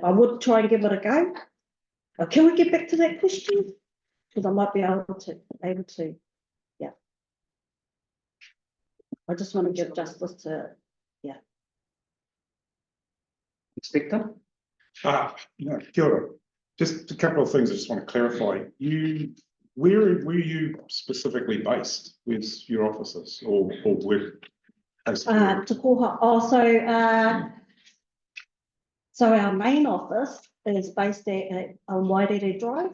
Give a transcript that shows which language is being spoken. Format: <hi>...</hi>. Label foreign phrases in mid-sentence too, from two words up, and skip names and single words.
<en>I would try and give it a go. Can we get back to that question? Because I might be able to, yeah. I just want to give justice to, Inspector? No,</en> <mi>kia ora.</mi> <en>Just a couple of things I just want to clarify. Where were you specifically based? Where's your offices or where? Te Koha, so our main office is based at Wairere Drive.</en>